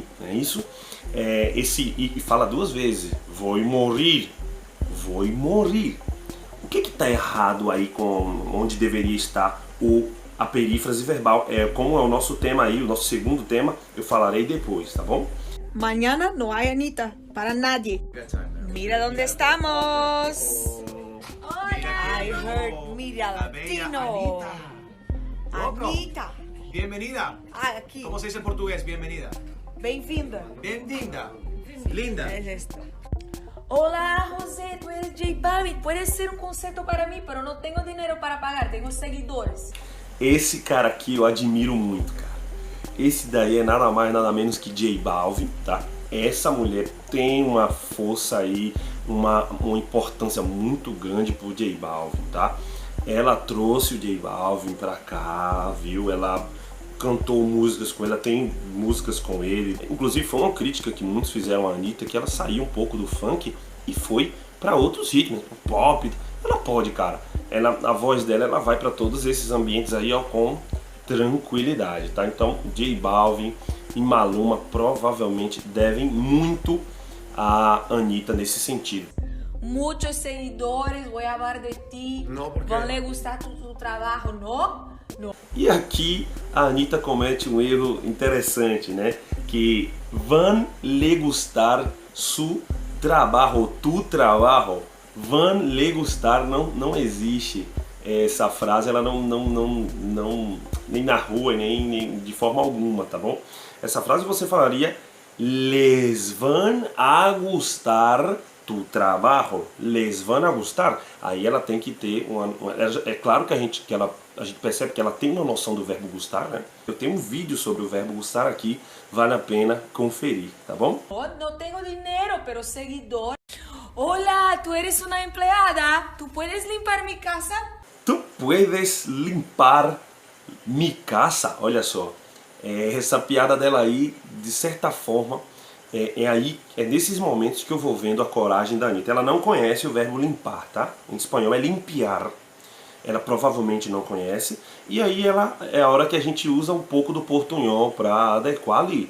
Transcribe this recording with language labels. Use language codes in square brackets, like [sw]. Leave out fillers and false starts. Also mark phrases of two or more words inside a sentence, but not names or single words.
[pt] Não é isso? E fala 2 vezes. Vou morrer. Vou morrer. O que está errado aí com onde deveria estar a perífrase verbal? Como é o nosso tema aí, o nosso segundo tema, eu falarei depois, tá bom? [es] Mañana no hay Anitta para nadie. Mira dónde estamos. Hola. [en] I heard Mira Latino. Anitta. [es] Bienvenida. Aquí. ¿Cómo se dice en portugués? Bienvenida. [pt] Bem-vinda. [es] Bienvenida. Linda. Es esto. Hola José, tú eres J Balvin, puedes ser un concierto para mí, pero no tengo dinero para pagar, tengo seguidores. [pt] Esse cara aqui eu admiro muito, cara. Esse daí é nada mais, nada menos que J Balvin, tá? Essa mulher tem uma força aí, uma importância muito grande pro J Balvin, tá? ela trouxe o J Balvin pra cá, viu? Ela cantou músicas com ele, ela tem músicas com ele. Inclusive foi uma crítica que muitos fizeram à Anitta, que ela saiu um pouco do funk e foi para outros ritmos, pop. Ela pode, cara. A voz dela, ela vai para todos esses ambientes aí, ó, com tranquilidade, tá? Então, J Balvin e Maluma provavelmente devem muito a Anitta nesse sentido. [es] Muchos seguidores, voy a hablar de ti, No, ¿por qué? van a gustar tu trabajo, ¿no? No. [pt] E aqui a Anitta comete um erro interessante, né? [es] Que van le gustar su trabajo, tu trabajo. Van le gustar [pt] não existe. Essa frase ela não nem na rua, nem de forma alguma, tá bom? Essa frase você falaria [es] les van a gustar tu trabajo, les van a gustar. [pt] Aí ela tem que ter é claro que a gente percebe que ela tem uma noção do verbo gustar, né? Eu tenho um vídeo sobre o verbo gustar aqui, vale a pena conferir, tá bom? [es] No tengo dinero, pero seguidor. Hola, tú eres una empleada. ¿Tú puedes limpiar mi casa? Tu puedes limpar mi casa. [pt] Olha só, essa piada dela aí, de certa forma, é nesses momentos que eu vou vendo a coragem da Anitta. Ela não conhece o verbo limpar, tá? Em espanhol é limpiar. Ela provavelmente não conhece. E aí é a hora que a gente usa um pouco do portunhol para adequar ali.